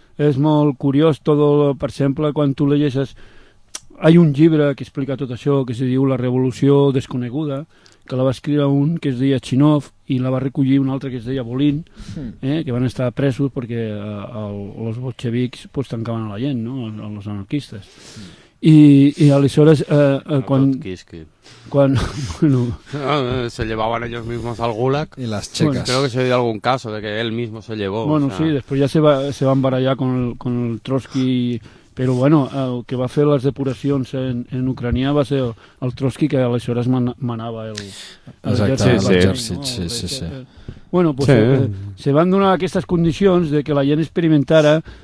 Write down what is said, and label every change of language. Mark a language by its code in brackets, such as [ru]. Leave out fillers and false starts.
[ca] És molt curiós todo, per exemple, quan tu llegeixes. Hay un llibre que explica tot això, que se diu La revolució desconeguda, que la va escriure un que es deia Chinov i la va recollir un altre que es deia Bolín, que van estar presos perquè els bolxevics pues, tancaven a la gent, no? Els anarquistes. I aleshores, quan [es] bueno, se llevaban ellos mismos al gulag [ca] i les xeques. Bueno, [es] creo que se dio algun cas de que ell mismo se llevó. Bueno, o sea... sí, després ja se van barallar con el Trotsky... [ca] Però bueno, el que va fer les depuracions en Ucrania va ser el Trotsky, que aleshores manava l'exèrcit. Sí, no? Sí. Bueno, pues, sí. Se van donar aquestes condicions de que la gent experimentara.